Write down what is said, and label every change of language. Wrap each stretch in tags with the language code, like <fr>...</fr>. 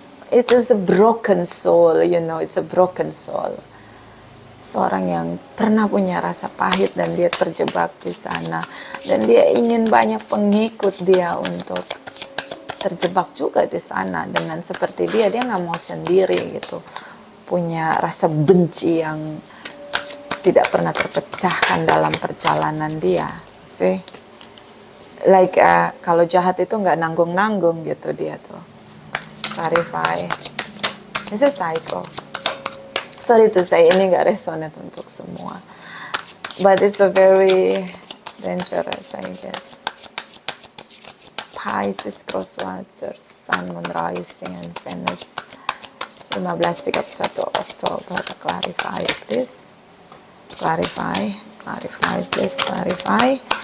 <en>It is a broken soul, you know. It's a broken soul.</en> <id>Seorang yang pernah punya rasa pahit dan dia terjebak di sana, dan dia ingin banyak pengikut dia untuk terjebak juga di sana dengan seperti dia nggak mau sendiri gitu, punya rasa benci yang tidak pernah terpecahkan dalam perjalanan dia sih. Like kalau jahat itu nggak nanggung-nanggung gitu dia tuh. Clarify.</id> <en>This is psycho. Sorry to say,</en> <id>ini gak resonate untuk semua.</id> <en>But it's a very dangerous, I guess. Pisces, cross watchers, Sun, Moon, Rising, and Venus. 15-31 Oktober. Clarify, please. Clarify, please, clarify.</en>